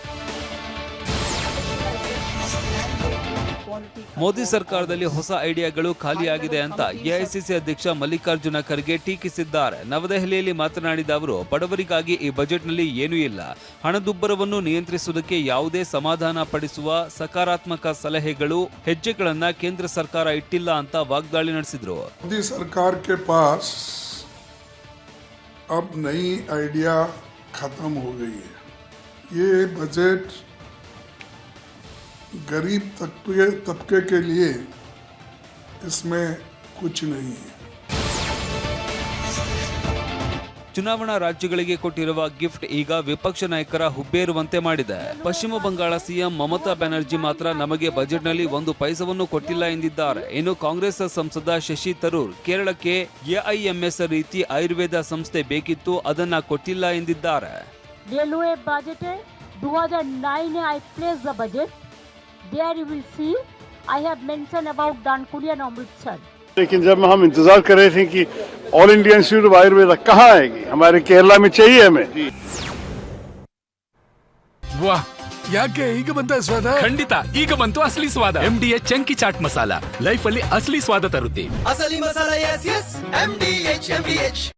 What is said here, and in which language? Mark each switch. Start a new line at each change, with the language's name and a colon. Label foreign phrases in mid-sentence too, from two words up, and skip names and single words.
Kannada: ಮೋದಿ ಸರ್ಕಾರದಲ್ಲಿ ಹೊಸ ಐಡಿಯಾಗಳು ಖಾಲಿಯಾಗಿದೆ ಅಂತ ಎಐಸಿಸಿ ಅಧ್ಯಕ್ಷ ಮಲ್ಲಿಕಾರ್ಜುನ ಖರ್ಗೆ ಟೀಕಿಸಿದ್ದಾರೆ. ನವದೆಹಲಿಯಲ್ಲಿ ಮಾತನಾಡಿದ ಅವರು, ಬಡವರಿಗಾಗಿ ಈ ಬಜೆಟ್ನಲ್ಲಿ ಏನೂ ಇಲ್ಲ, ಹಣದುಬ್ಬರವನ್ನು ನಿಯಂತ್ರಿಸುವುದಕ್ಕೆ ಯಾವುದೇ ಸಮಾಧಾನ ಪಡಿಸುವ ಸಕಾರಾತ್ಮಕ ಸಲಹೆಗಳು, ಹೆಜ್ಜೆಗಳನ್ನ ಕೇಂದ್ರ ಸರ್ಕಾರ ಇಟ್ಟಿಲ್ಲ ಅಂತ ವಾಗ್ದಾಳಿ ನಡೆಸಿದ್ರು.
Hindi: ಮೋದಿ ಸರ್ಕಾರ के पास अब नई आइडिया खत्म हो गई है. ये बजट गरीब तबके के लिए इसमें कुछ नहीं है.
Kannada: ಚುನಾವಣಾ ರಾಜ್ಯಗಳಿಗೆ ಕೊಟ್ಟಿರುವ ಗಿಫ್ಟ್ ಈಗ ವಿಪಕ್ಷ ನಾಯಕರ ಹುಬ್ಬೇರುವಂತೆ ಮಾಡಿದೆ. ಪಶ್ಚಿಮ ಬಂಗಾಳ ಸಿಎಂ ಮಮತಾ ಬ್ಯಾನರ್ಜಿ ಮಾತ್ರ ನಮಗೆ ಬಜೆಟ್ನಲ್ಲಿ 1 ಪೈಸವನ್ನು ಕೊಟ್ಟಿಲ್ಲ ಎಂದಿದ್ದಾರೆ. ಇನ್ನು ಕಾಂಗ್ರೆಸ್ ಸಂಸದ ಶಶಿ ತರೂರ್ ಕೇರಳಕ್ಕೆ ಎಐಎಂಎಸ್ ರೀತಿ ಆಯುರ್ವೇದ ಸಂಸ್ಥೆ ಬೇಕಿತ್ತು, ಅದನ್ನ ಕೊಟ್ಟಿಲ್ಲ ಎಂದಿದ್ದಾರೆ.
English: railway budget 2009 I placed the budget. There you will see I have mentioned about Dankulia and Amritsar.
Hindi: लेकिन जब हम इंतजार कर रहे थे कि ऑल इंडिया इंस्टीट्यूट ऑफ आयुर्वेदा कहाँ आएगी, हमारे केरला में चाहिए हमें.
Kannada: ವಾಹ್, ಯಾಕೆ ಈಗ ಬಂತ ಸ್ವಾದ? ಖಂಡಿತ ಈಗ ಬಂತು ಅಸಲಿ ಸ್ವಾದ. MDH ಚಂಕಿ ಚಾಟ್ ಮಸಾಲ ಲೈಫ್ ಅಲ್ಲಿ ಅಸಲಿ ಸ್ವಾದ ತರುತ್ತೆ. ಅಸಲಿ ಮಸಾಲ, ಎಸ್ ಎಸ್ MDH.